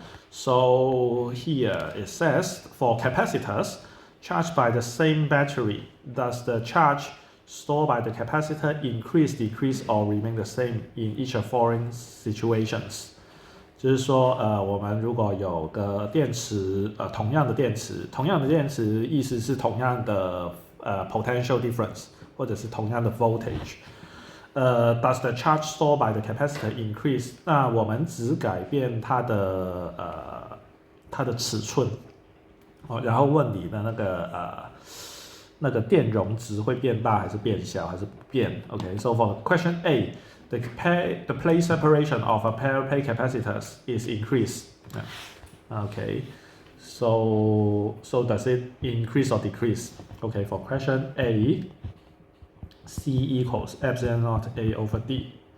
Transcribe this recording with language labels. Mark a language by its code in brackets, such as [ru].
[en] So here it says for capacitors charged by the same battery, does the charge stored by the capacitor increase, decrease, or remain the same in each of following situations? [zh] 就是说，我们如果有个电池，同样的电池，意思是同样的potential difference， 或者是同样的 voltage。 [en] Does the charge stored by the capacitor increase？ [zh] 那我们只改变它的尺寸，然后问你的那个电容值会变大还是变小还是不变 ？ [en] Okay, so for question A, the plate separation of a parallel capacitors is increased. Okay, so does it increase or decrease? Okay, for question A, C equals epsilon naught A over D.